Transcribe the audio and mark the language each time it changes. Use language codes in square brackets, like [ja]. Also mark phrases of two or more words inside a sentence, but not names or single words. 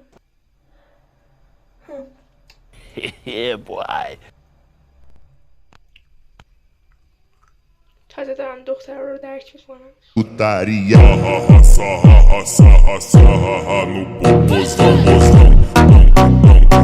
[en] Yeah, boy. [fa] تازه دارم دختر رو درک میکنم. [pt] Putaria, ha ha ha ha ha ha ha ha ha no popozão,